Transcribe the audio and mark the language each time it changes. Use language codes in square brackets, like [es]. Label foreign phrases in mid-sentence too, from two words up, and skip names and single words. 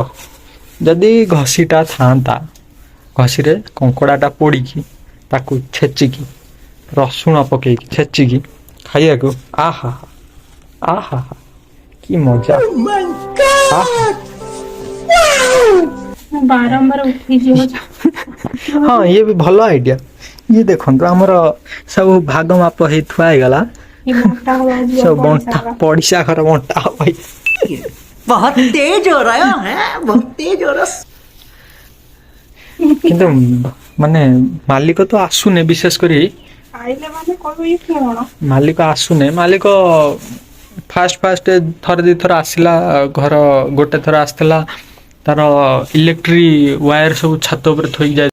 [or] ଯଦି ଘଷିଟା ଥାଆନ୍ତା, ଘଷିରେ କଙ୍କଡ଼ାଟା ପୋଡ଼ିକି ତାକୁ ଛେଚିକି ରସୁଣ ପକେଇକି ଛେଚିକି ଖାଇବାକୁ, ଆହା ଆହା କି ମଜା। ବାରମ୍ବାର ଉଠିଯିବ। ହଁ, ଇଏ ବି ଭଲ ଆଇଡ଼ିଆ। ଇଏ ଦେଖନ୍ତୁ, ଆମର ସବୁ ଭାଗ ମାପ ହେଇ ଥୁଆ ହେଇଗଲା, ସବୁ ବଣ୍ଟା, ପଡ଼ିଶା ଘର ବଣ୍ଟା ହବ। [hi] बहुत तेज हो रहा है बहुत तेज हो रहा। [or] କିନ୍ତୁ ମାନେ ମାଲିକ ତ ଆସୁନି, ବିଶେଷ କରି ମାଲିକ ଆସୁନି। ମାଲିକ ଫାଷ୍ଟ ଥରେ ଦୁଇଥର ଆସିଲା, ଘର ଗୋଟେ ଥର ଆସିଥିଲା, ତାର ଇଲେକ୍ଟ୍ରି ୱାୟାର ସବୁ ଛାତ ଉପରେ ଥୋଇକି ଯାଇ।